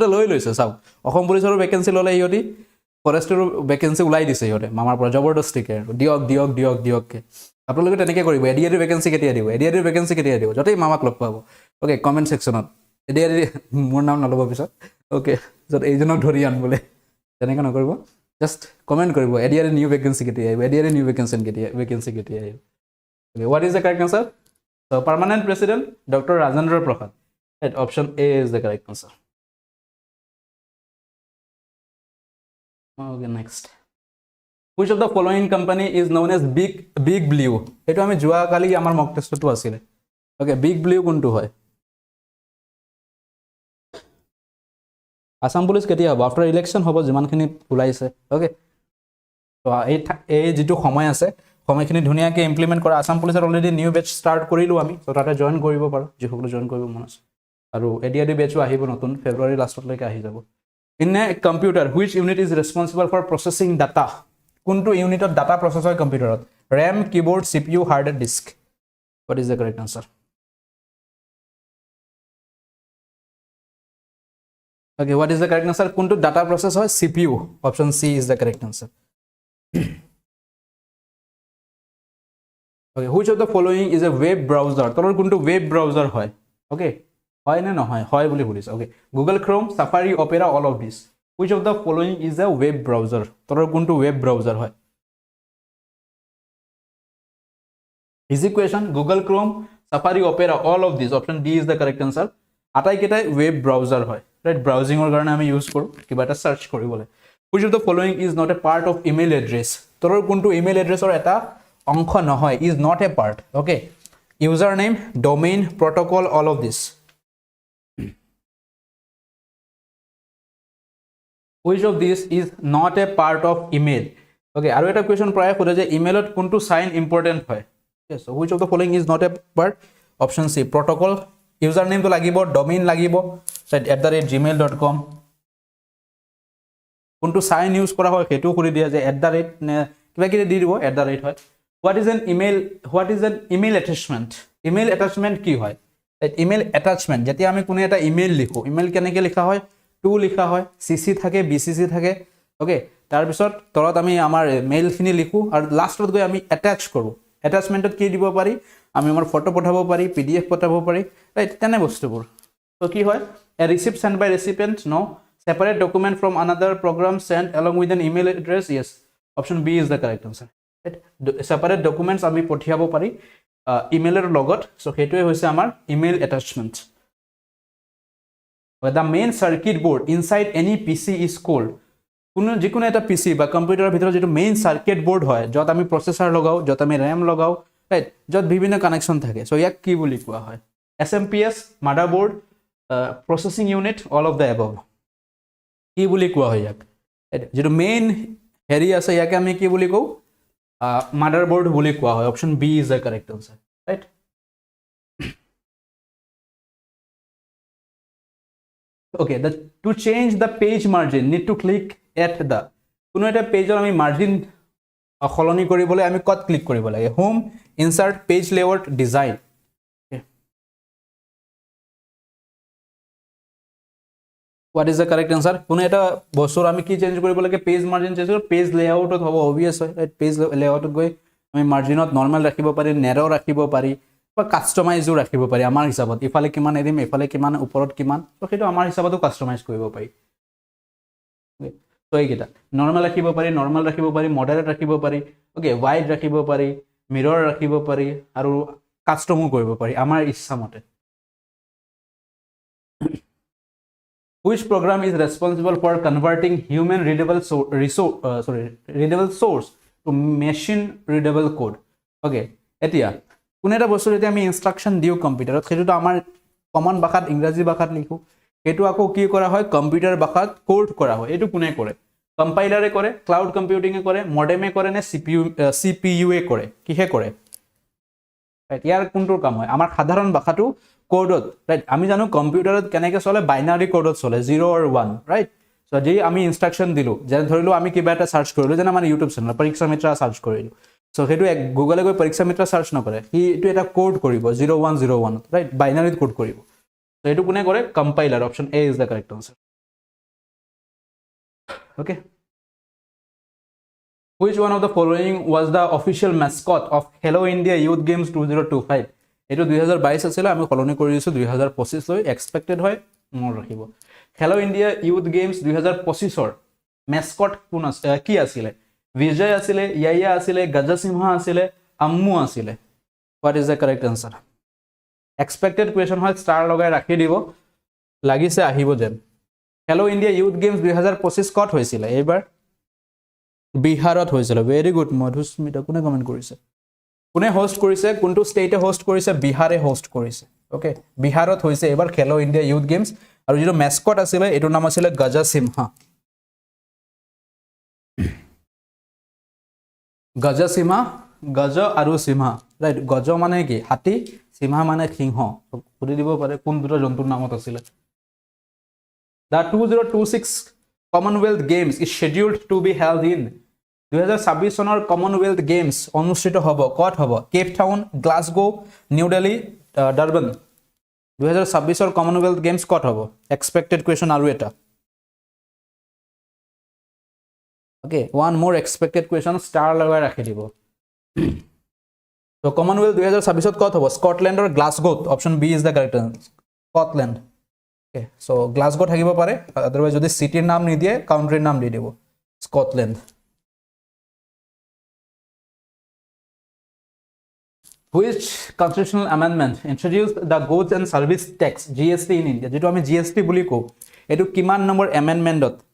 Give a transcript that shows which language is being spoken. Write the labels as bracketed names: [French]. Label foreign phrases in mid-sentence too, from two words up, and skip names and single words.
[Assamese] লৈ লৈছে চাও অসম পুলিচৰ ভ্যাকেন্সি ললে ইহতি ফৰেষ্টৰ ভ্যাকেন্সি উলাই দিছে ইহতে মামাৰ পৰা জবৰদস্তিকে দিয়ক কে আপোনালোকে তেনেকৈ কৰিব ADRE ভ্যাকেন্সি কেতিয়া দিব ADRE ভ্যাকেন্সি কেতিয়া দিব যতেই মামাক লগ পাব ওকে কমেন্ট সেকশনত ADRE মোৰ নাম নলব পিছত ওকে যত এইজনক ধৰি আন বোলে তেনেকৈ নকৰিব জাস্ট কমেন্ট কৰিব ADRE [English] new vacancy [Assamese] কেতিয়া আহিব ADRE [English] new vacancy [Assamese] কেতিয়া আহিব [English] Okay, what is the correct answer? So, permanent president, Dr. Rajendra Prasad. Right, option A is the correct answer. Okay, next. Which of the following company is known as Big Blue? [Assamese] এইটো আমি যোৱা কালি আমাৰ [English] mock test [Assamese] তো আছিল. Okay, Big Blue কোনটো হয়. Assam Police কেতিয়া হ'ব [English] after election [Assamese] হ'ব যিমান খিনি উলিয়াইছে. Okay. So, এই যিটো সময় আছে সময়খিনি ধুনিয়াকে ইমপ্লিমেন্ট কৰা আসাম পুলিচৰ অলৰেডি [English] new batch start [Assamese] কৰিলো আমি সো তাতে জয়েন কৰিব পাৰো যে সকলো জয়েন কৰিব মন আছে আৰু ADRE বেচও আহিব নতুন ফেব্ৰুৱাৰী লাষ্টত লৈকে আহি যাব [English] in a computer which unit is responsible for processing data [Assamese] কোনটো ইউনিটত ডাটা প্ৰসেস হয় কম্পিউটাৰত [English] RAM keyboard CPU hard disk what is the correct answer okay what is the correct answer [Assamese] কোনটো ডাটা প্ৰসেস হয় [English] CPU option C is the correct answer Okay, which of the following is a web browser? [Assamese] তলৰ কোনটো [English] web browser [Assamese] hoy. Okay, হয় নে নহয়। হয় বুলি বোলিছ. [English] Okay, Google Chrome, Safari, Opera, all of these. Which of the following is a web browser? [Assamese] তলৰ কোনটো [English] web browser [Assamese] hoy. [English] Easy question. Google Chrome, Safari, Opera, all of these. Option D is the correct answer. [Assamese] এই কেইটা [English] web browser [Assamese] hoy. [English] Right, browsing [Assamese] ৰ কাৰণে আমি use koru. কিবা এটা search কৰি বোলে. [English] Which of the following is not a part of email address? [Assamese] তলৰ কোনটো [English] email address [Assamese] ৰ এটা অংশ নহয় [English] is not a part okay username domain protocol all of this which of these is not a part of email okay [Assamese] আৰু এটা কোৱেশ্যন প্ৰায় খুদে যে ইমেইলত কোনটো [English] sign important [Assamese] হয় [English] yes so which of the following is not a part option C protocol username [Assamese] তো লাগিব domain লাগিব @gmail.com কোনটো [English] sign use [Assamese] কৰা হয় হেতু কৰি দিয়া যে কিবা কি দি দিব হয় [English] What is an email attachment? Email attachment [Assamese] কি হয়? [English] Email attachment [Assamese] যেতিয়া আমি কোনো এটা ইমেইল লিখো ইমেইল কেনেকৈ লিখা হয় টু লিখা হয় CC থাকে BCC থাকে ওকে তাৰ পিছত তলত আমি আমাৰ মেইলখিনি লিখো আৰু লাষ্টত গৈ আমি অ্যাটাচ কৰো অ্যাটাচমেন্টত কি দিব পাৰি আমি আমাৰ ফটো পঠাব পাৰি PDF পঠাব পাৰি ৰাইট তেনে বস্তুবোৰ So কি হয় [English] a receipt sent by recipient no separate document from another program sent along with an email address yes option B is the correct answer right separate documents [Assamese] আমি পঠিয়াব পাৰি ইমেইলৰ লগত so হেতুৱে হৈছে আমাৰ [English] email attachment the main circuit board inside any PC is called [Assamese] কোনো যিকোনো এটা PC বা কম্পিউটাৰৰ ভিতৰত যেটো [English] main circuit board [Assamese] হয় যত আমি প্ৰসেসৰ লগাও যত আমি RAM লগাও রাইট যত বিভিন্ন কানেকশন থাকে সো ইয়াক কি বুলি কোৱা হয় [English] SMPS motherboard processing unit all of the above [Assamese] কি বুলি কোৱা হয় ইয়াক যেটো মেইন হেৰি আছে ইয়াকে আমি কি বুলি কও motherboard বুলি কোৱা হয় [English] option B is the correct answer right okay to change the page margin need to click at the [Assamese] কোনো এটা পেজৰ আমি মাৰ্জিন খলনি কৰিবলৈ আমি কত ক্লিক কৰিব লাগে [English] home insert page layout design what is the correct answer [Assamese] কোনো এটা বস্তুৰ আমি কি চেঞ্জ কৰিব লাগে [English] page margin change [Assamese] কৰিব [English] page layoutত [Assamese] হ'ব obvious হয় ৰাইট [English] page layoutত [Assamese] গৈ আমি মাৰ্জিনত নরমাল ৰাখিব পাৰি নেৰো ৰাখিব পাৰি বা কাস্টমাইজও ৰাখিব পাৰি আমাৰ হিচাপত ইফালে কিমান এদিম ইফালে কিমান ওপৰত কিমান তো সেইটো আমাৰ হিচাপতো কাস্টমাইজ কৰিব পাৰি তো এইকেইটা নরমাল ৰাখিব পাৰি মডাৰেট ৰাখিব পাৰি ওকে ওয়াইড ৰাখিব পাৰি মিৰৰ ৰাখিব পাৰি আৰু কাস্টমো কৰিব পাৰি আমাৰ ইচ্ছা মতে [English] which program is responsible for converting human readable source to machine readable code okay [Assamese] এতিয়া কোন এটা বস্তু যদি আমি ইনস্ট্রাকশন দিও কম্পিউটাৰত সেটো আমাৰ কমন ভাষাত ইংৰাজী ভাষাত লিখো এটো আকৌ কি কৰা হয় কম্পিউটাৰ ভাষাত কোড কৰা হয় এটো কোনে কৰে কম্পাইলাৰে কৰে [English] cloud computing [Assamese] এ কৰে মডেমে কৰে নে সিপিইউ এ কৰে কিহে কৰে রাইট ইয়াৰ কোনটোৰ কাম হয় আমাৰ সাধাৰণ ভাষাটো কোডত রাইট আমি জানো কম্পিউটাৰত কেনেকৈ চলে [English] binary codeত [Assamese] চলে [English] 0 or 1 [Assamese] রাইট সো যে আমি ইনস্ট্রাকশন দিলো যেন ধৰিলো আমি কিবা এটা সার্চ কৰিলো যেন আমাৰ [English] YouTube channel [Assamese] পৰীক্ষা মিত্ৰ সার্চ কৰিলো সো হেতু এক গুগলে গৈ পৰীক্ষা মিত্ৰ সার্চ নকৰে হি এটো এটা কোড কৰিব 0101 রাইট [English] binary code [Assamese] কৰিব সো এটো কোনে কৰে কম্পাইলাৰ [English] option A is the correct answer okay which one of the following was the official mascot of Hello India Youth Games 2025 [Assamese] এটো 2022 আছিল আমি কলনি কৰি দিছো 2025 লৈ [English] এক্সপেক্টেড [Assamese] হয় মোৰ ৰাখিব Hello India Youth Games 2025 ৰ mascot কোন আছিল কি আছিল বিজয় আছিল ইয়ায়া আছিল গজসিংহা আছিল আম্মু আছিল [English] what is the correct answer expected question [Assamese] হয় স্টার লগাই ৰাখি দিব লাগিছে আহিব যেন Hello India Youth Games 2025 কত হৈছিল এইবাৰ বিহাৰত হৈছিল [English] very good [Assamese] মধুস্মিতা কোনে কমেন্ট কৰিছে কোনে হোস্ট কৰিছে কোনটো ষ্টেটে হোস্ট কৰিছে বিহাৰে হোস্ট কৰিছে ওকে বিহাৰত হৈছে এবাৰ খেলো ইন্ডিয়া ইউথ গেমছ আৰু যেটো মেসকট আছিল এটো নাম আছিল গজসিংহা গজ আৰু সিংহা ৰাইট গজ মানে কি হাতী সিংহা মানে সিংহ সুধি দিব পাৰে কোন দুটা জন্তুৰ নামত আছিল [English] The 2026 Commonwealth Games is scheduled to be held in [Assamese] 2026 চনৰ Commonwealth Games অনুষ্ঠিত হ'ব কত হ'ব কেপ টাউন গ্লাছগো নিউ দিল্লী ডাৰবান 2026 ৰ Commonwealth Games কত হ'ব [English] expected question [Assamese] আৰু এটা [English] okay one more expected question star [Assamese] লগাই ৰাখি দিব so Commonwealth 2026 ত কত হ'ব স্কটল্যান্ডৰ গ্লাছগো [English] option B is the correct answer [Assamese] স্কটল্যান্ড [English] okay so Glasgow [Assamese] থাকিব পাৰে otherwise যদি সিটিৰ নাম নিদিয়ে কাউন্ট্ৰিৰ নাম দি দিব স্কটল্যান্ড [English] which constitutional amendment introduced the goods and service tax GST in India [Assamese] যেটো আমি GST বুলি কও এটো কিমান নম্বৰ amendmentত